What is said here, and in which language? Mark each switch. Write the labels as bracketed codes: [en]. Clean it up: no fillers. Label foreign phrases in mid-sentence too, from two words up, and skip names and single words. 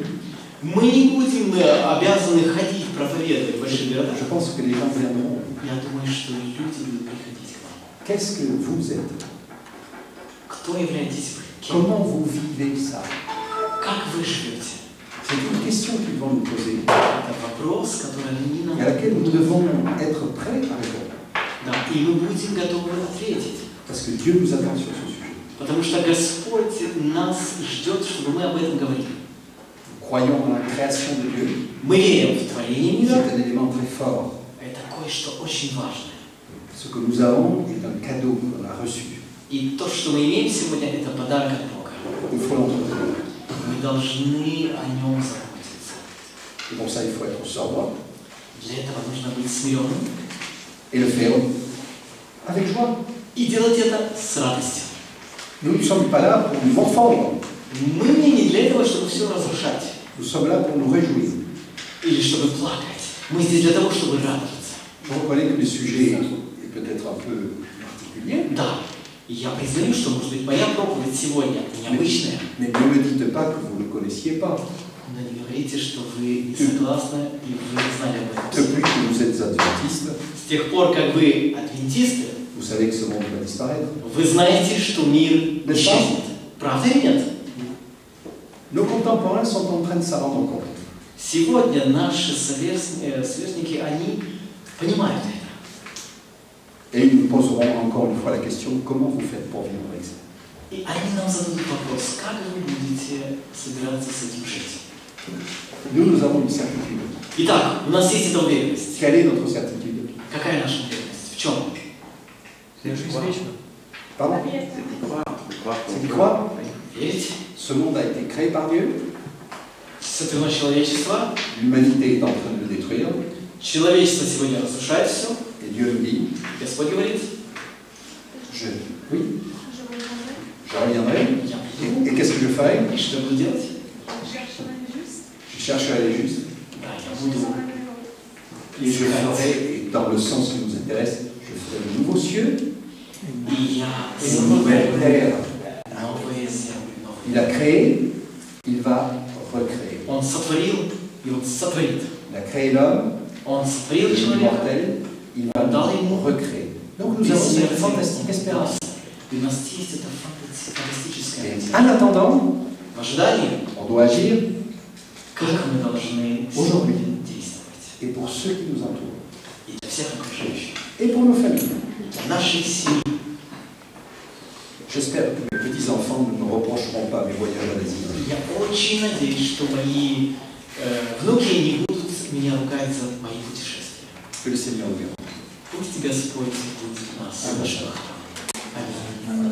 [ru] Мы не будем обязаны ходить, проповедовать в большие города. [fr] Je pense que les gens viendront. [ru] Я думаю, что люди будут приходить к нам. [fr] Qu'est-ce que vous êtes? [ru] Кто являетесь вы? Кем? [fr] Comment vous vivez ça? [ru] Как вы живете? [fr] C'est une question qu'ils vont nous poser [ru] Это вопрос, который они нам [fr] et à laquelle nous devons être prêts à répondre. [ru] на Да, и мы будем готовы ответить. [fr] Parce que Dieu nous attend sur ce sujet. [ru] Потому что Господь нас ждет, чтобы мы об этом говорили. [fr] Nous croyons en la création de Dieu. [ru] Мы верим в творение мира. [fr] C'est un élément très fort. [ru] Это кое-что очень важное. [fr] Ce que nous avons est un cadeau qu'on a reçu. [ru] И то, что мы имеем сегодня, это подарок от Бога. [fr] Il faut l'entretenir. [ru] Мы должны о нем заботиться. [fr] Et pour ça, il faut être sobre [ru] Для этого нужно быть смиренным [fr] et le faire avec joie. [ru] и делать это с радостью. [fr] Nous ne sommes pas là pour nous morfondre. [ru] Мы не для этого, чтобы все разрушать [fr] Nous sommes là pour nous réjouir. [ru] или чтобы плакать. Мы здесь для того, чтобы радоваться. [fr] Je reconnais que le sujet est peut-être un peu particulier, [ru] Да, я признаю, что, может быть, моя проповедь сегодня необычная. [fr] mais ne me dites pas que vous ne le connaissiez pas. [ru] Но не говорите, что вы не согласны и вы не знали об этом. [fr] Depuis que vous êtes adventistes, [ru] С тех пор, как вы адвентисты, [fr] vous savez que ce monde va disparaître. [ru] вы знаете, что мир исчезнет. Правда или нет? [fr] Nos contemporains sont en train de s'en rendre compte. [ru] Сегодня наши сверстники, они понимают это. [fr] Et ils nous poseront encore une fois la question, comment vous faites pour vivre avec ça? [ru] И они нам зададут вопрос, как вы будете собираться с этим жить. [fr] Nous avons une certitude. [ru] Итак, у нас есть эта уверенность. [fr] Quelle est notre certitude? [ru] Какая наша уверенность? В чем? [fr] C'est juste вечна. Pardon? C'est d'y croire. [ru] Верить? [fr] Ce monde a été créé par Dieu. [ru] Сотворено человечество. [fr] L'humanité est en train de le détruire. [ru] Человечество сегодня разрушает все. [fr] Et Dieu nous dit, [ru] Господь говорит, [fr] oui, je reviendrai. [ru] я приду. [fr] Et qu'est-ce que je ferai? [ru] И что я буду делать? [fr] Je chercherai les justes. [ru] Да, я буду. [fr] Et je ferai, et dans le sens qui nous intéresse, je ferai de nouveaux cieux [ru] И я [fr] et de nouvelles terres. [ru] новые земли, новые. [fr] Il a créé, il va recréer. [ru] Он сотворил, и он сотворит. [fr] Il a créé l'homme, [ru] Он сотворил [fr] il est [ru] человека. [fr] immortel, il va nous recréer. Donc nous avons cette fantastique espérance. [ru] И у нас есть эта фантастическая [fr] Et [ru] надежда. [fr] en attendant, [ru] В ожидании, [fr] on doit agir, [ru] как мы должны [fr] Aujourd'hui. [ru] сегодня действовать. [fr] et pour ceux qui nous entourent, [ru] И для всех окружающих. [fr] et pour nos familles. [ru] Для нашей семьи. [fr] J'espère que mes petits-enfants ne me reprocheront pas mes voyages à l'Asie. [ru] Я очень надеюсь, что мои внуки не будут меня ругать за мои путешествия. [fr] Que le Seigneur nous garde. [ru] Пусть Господь будет нас в наших. Аминь.